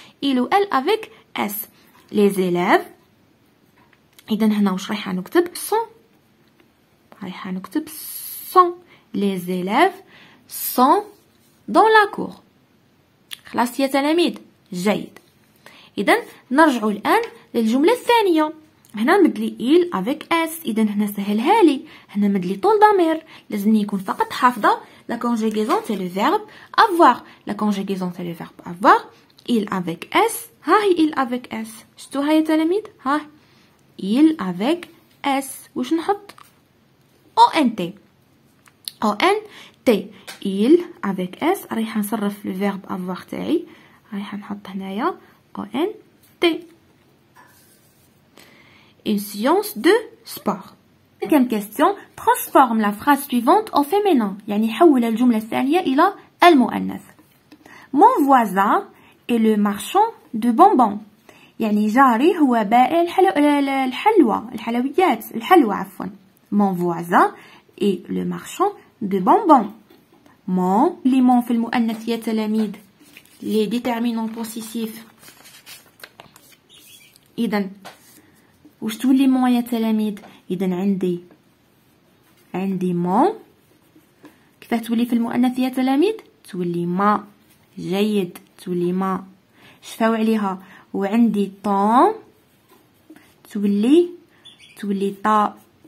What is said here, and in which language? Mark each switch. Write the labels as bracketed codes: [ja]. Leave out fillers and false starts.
[fr] il ou elle avec s. les élèves. [ar] إذا هنا واش رايحة نكتب sont. رايحة نكتب sont. [fr] les élèves sont dans la cour. [ar] خلاص يا تلاميذ. جيد. إذا نرجعوا الآن للجملة الثانية. هنا مدلي [fr] il avec s. [ar] إذا هنا سهلها لي. هنا مدلي طول ضمير لازمني يكون فقط حافظة [fr] la conjugaison c'est le verbe avoir. la conjugaison c'est le verbe avoir. il avec s. [ar] ها هي [fr] il avec s. [ar] شفتوها يا تلاميذ؟ ها [fr] il avec s. [ar] واش نحط؟ ont. ont. [fr] il avec s. [ar] رايحة نصرف [fr] le verbe avoir [ar] تاعي. رايحة نحط هنايا ont. [fr] une séance de sport. Cinquième question. Transforme la phrase suivante au féminin. [ar] يعني حول الجملة الثانية إلى المؤنث. [fr] Mon voisin est le marchand de bonbons. [ar] يعني جاري هو بائع الحلوى عفوا. [fr] Mon voisin est le marchand de bonbons. Mon les mon [ar] في المؤنث يا تلاميذ [fr] les déterminants possessifs. [ar] إذا واش تولي مون يا تلاميذ؟ إذا عندي مون. كيفاه تولي في المؤنث يا تلاميذ؟ تولي ما. جيد. تولي ما. شفاو عليها. وعندي طون تولي طا.